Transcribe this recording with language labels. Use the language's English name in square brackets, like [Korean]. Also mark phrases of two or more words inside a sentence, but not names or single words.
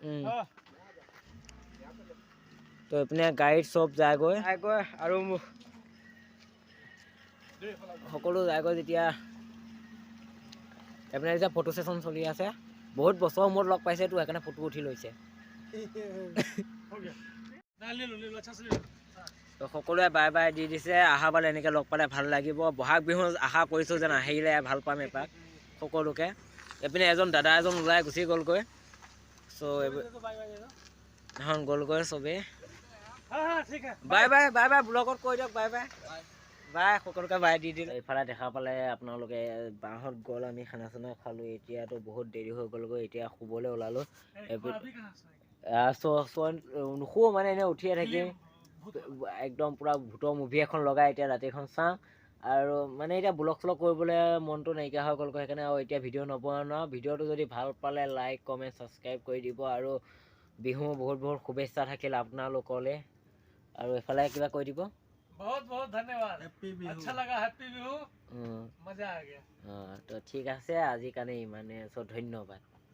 [Assamese] তো এইপিনে গাড়ীত চব যায়গৈ আৰু সকলো যায়গৈ যেতিয়া এইপিনে এতিয়া ফটো ছেশ্যন চলি আছে বহুত বছৰৰ মূৰত লগ পাইছেতো সেইকাৰণে ফটো উঠি লৈছে [Hindi] हो गया ना ले लो अच्छा से ले लो [Assamese] তো সকলোৱে [English] bye bye [Assamese] দি দিছে অহাবাৰ এনেকৈ লগ পালে ভাল লাগিব বহাগ বিহু আশা কৰিছোঁ যেন আহিলে ভাল পাম এপাক সকলোকে এইপিনে দাদা এজন ওলাই গুচি গ'লগৈ চ' এখন গ'লগৈ চবেই [Hindi] हाँ हाँ ठीक है [English] bye bye [Assamese] ব্লগত কৈ দিয়ক [English] bye bye [Assamese] সকলোকে বাই দি দিলোঁ এইফালে দেখা পালে আপোনালোকে বাঁহত গ'ল আমি খানা চানা খালোঁ এতিয়াতো বহুত দেৰি হৈ গ'লগৈ এতিয়া শুবলৈ ওলালোঁ নুশুও মানে এনেই উঠিয়ে থাকিম একদম পূৰা ভূতৰ মুভি এখন লগাই এতিয়া ৰাতিখন চাওঁ আৰু মানে এতিয়া ব্লগ চলগ কৰিবলৈ মনটো নাইকিয়া হৈ গ'লগৈ সেইকাৰণে আৰু এতিয়া ভিডিঅ' নবনাওঁ ভিডিঅ'টো যদি ভাল পালে [English] like comment subscribe [Assamese] কৰি দিব আৰু বিহু বহুত শুভেচ্ছা থাকিল আপোনালোকলৈ আৰু এইফালে কিবা কৈ দিব [Hindi] बहुत बहुत धन्यवाद अच्छा लगा हैप्पी बिहू मजा आ गया [Assamese] তো ঠিক আছে আজিৰ কাৰণে ইমানে চ' ধন্যবাদ